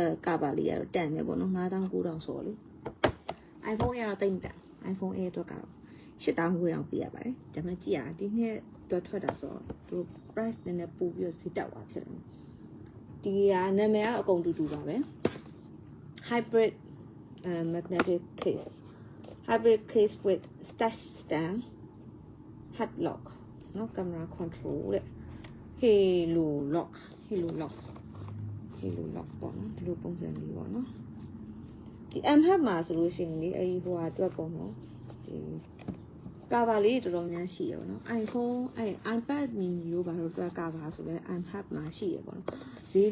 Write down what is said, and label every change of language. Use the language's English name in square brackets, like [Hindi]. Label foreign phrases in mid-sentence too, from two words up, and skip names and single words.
[Burmese] cover လေးကတော့တန်တယ်ပေါ့နော်9900ဆိုတော့လေ iPhone Air ကတော့တိတ်မတန် iPhone Air အတွက်ကတော့8000ခွဲအောင်ပေးရပါတယ်ဒါမှကြည့်ရဒီနှစ်အတွက်ထွက်တာဆိုတော့သူ price နည်းနည်းပို့ပြီးတော့ဈေးတက်သွားဖြစ်တယ်ဒီကနာမည်ကတော့အကုန်တူပါပဲ [English] hybrid magnetic case with touch stand hard lock [Burmese] နော် [English] camera control [Burmese] တဲ့ [English] halo lock [Burmese] ပေါ့နော်ဒီလိုပုံစံလေးပေါ့နော်ဒီ MHub မှာဆိုလို့ရှိရင်လေအဲဒီဟိုဟာအတွက်ပေါ့နော်ဒီcover လေးတော်တော်များရှိရပေါ့နော် iPhone iPad mini လို့ဘာလို့တွက် cover ဆိုလဲ iPad မှာရှိရပေါ့နော်ဈေး